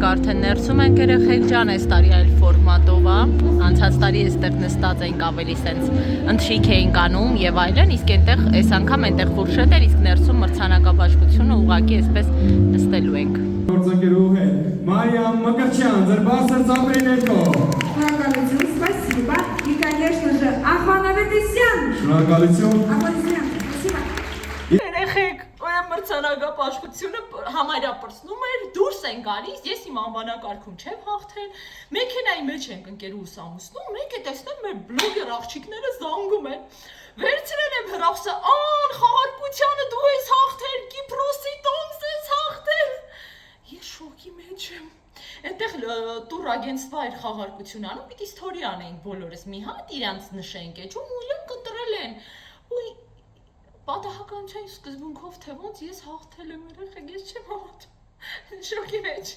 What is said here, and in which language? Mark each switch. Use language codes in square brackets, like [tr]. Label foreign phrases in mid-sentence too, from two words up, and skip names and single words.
[hy] արդեն ներսում ենք երեխեք ջան, այս տարի այլ ֆորմատով է, անցած տարի այստեղ նստած ենք ավելի սենց ընթրիք էինք անում եւ այլն, իսկ այնտեղ այս անգամ այնտեղ ֆուրշետ էր, իսկ ներսում մրցանակաբաշխությունը уղղակի այսպես նստելու ենք։ Գործընկերուհ է Մարիամ Մկրտչյան, ձեր բարձր ծափերի ներքո։ Շնորհակալություն, [ru] спасибо. И, конечно же, Ахман Аветисян. [hy] Շնորհակալություն։ [ru] Аплодисменты. Спасибо. [hy] Երեխեք, օրը մրցանակաբաշխությունը համարյա պրծնում էր, դուրս են գալիս, ես իմ անվանակարգում չեմ հաղթել, մեքենայի մեջ ենք ընկերուս ամուսնում, մեկ է տեսնեմ մեր բլոգեր աղջիկները զանգում են, վերցրել եմ հրախսը, ան խաղարկությանը դու ես հաղթել, Կիպրոսի տոմս ես հաղթել, ես շոկի մեջ եմ, այնտեղ տուրագենստվա էր խաղարկություն անում, պիտի ստորի անեինք բոլորս մի հատ, իրանց նշենք էջում ու իրենք ընտրել են, ու պատահականության սկզբունքով թե ոնց ես հաղթել եմ երեխեք, ես չեմ հավատում, շոկի մեջ եմ։